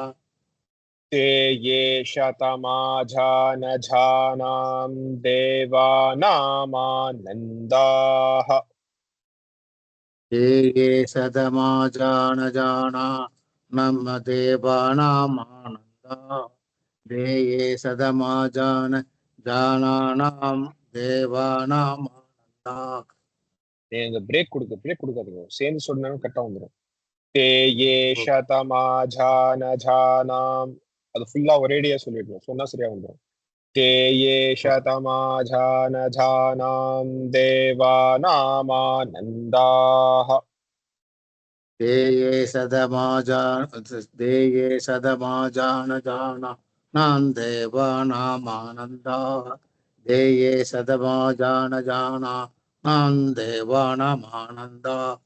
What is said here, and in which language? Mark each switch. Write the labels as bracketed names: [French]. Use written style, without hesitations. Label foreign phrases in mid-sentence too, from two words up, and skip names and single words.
[Sanskrit] ते ये शतमाजानजानां देवानामानन्दाः ते ये सदमाजान देवानामानन्दः ते ये सदमाजान जानानां देवानामानन्दः [Tamil] நீங்க பிரேக் கொடுக்காதீங்க சேர்ந்து சொன்னாலும் கரெக்டா வந்துடும் [Sanskrit] ते ये शतमाजानजानां [Tamil] அது ஃபுல்லா ஒரேடியா சொல்லிடணும் சொன்னா சரியா வந்துடும் [Sanskrit] ते ये शतमाजानजानां देवानामानन्दाः ते ये सदमाजान देवानामानन्दाः ते ये सदमाजान देवानामानन्दाः